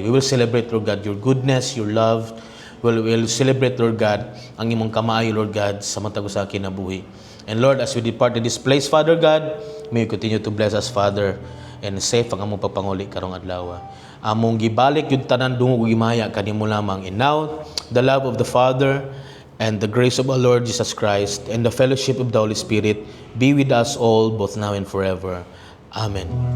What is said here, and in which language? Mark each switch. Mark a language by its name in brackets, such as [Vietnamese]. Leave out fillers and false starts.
[English] We will celebrate, Lord God, your goodness, your love. We'll celebrate, [Cebuano] Lord God, ang imong kamaayo, Lord God, sa matag sa kinabuhi. [English] And Lord, as we depart in this place, Father God, may you continue to bless us, Father, and safe [Cebuano] ang among pagpanguli karong adlaw. Among gibalik yung tanan dungo ug gimaya kanimo lamang. [English] And now, the love of the Father and the grace of our Lord Jesus Christ and the fellowship of the Holy Spirit be with us all, both now and forever. Amen.